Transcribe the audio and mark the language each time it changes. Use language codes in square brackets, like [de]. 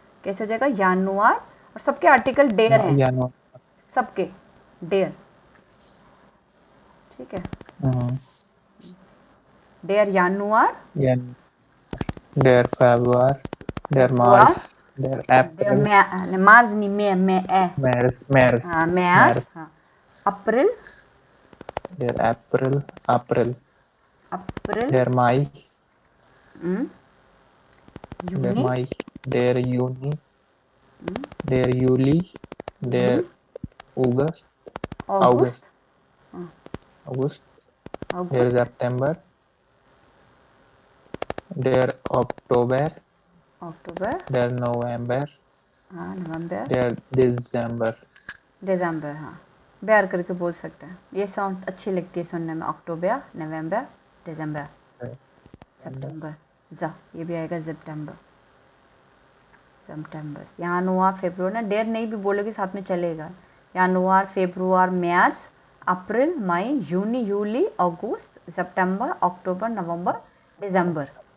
[hi] कैसे हो जाएगा, जनवरी, और सबके आर्टिकल डेयर हैं, सबके डेयर, ठीक है। [de] डेयर जनवरी, der Februar, der März, der April, [hi] मार्च नहीं, [de] März, [hi] हाँ, मार्च, हाँ, अप्रैल, [de] der April, der Mai, यूनी, der Juni, der Juli, der August, [hi] अगस्त, [de] der September, der Oktober, der November, [hi] हाँ, नवंबर, [de] der December, [hi] दिसंबर, हाँ, बैर करके बोल सकते हैं, ये साउंड अच्छी लगती है सुनने में, अक्टूबर, नवंबर, दिसंबर, सितंबर, जा, ये भी आएगा सितंबर, जनवरी, फरवरी, ना डेर नहीं भी बोलोगे साथ में चलेगा, जनवरी, फरवरी, मार्च, अप्रैल, मई, जून, जूली, अगस्त, सितंबर, अक्टूबर, नवंबर, दिसंबर।